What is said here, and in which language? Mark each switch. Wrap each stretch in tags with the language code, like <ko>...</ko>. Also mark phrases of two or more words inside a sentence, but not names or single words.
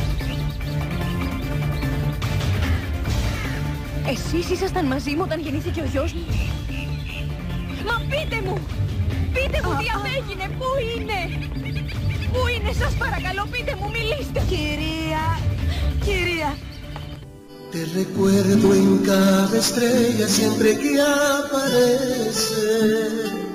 <el>Εσείς ήσασταν μαζί μου όταν γεννήθηκε ο γιος μου? Μα πείτε μου! Πείτε μου τι απέγινε! Πού είναι! Πού είναι, σας παρακαλώ, πείτε μου, μιλήστε! Κυρία!</el> <es>Te recuerdo en cada estrella siempre que aparece.</es>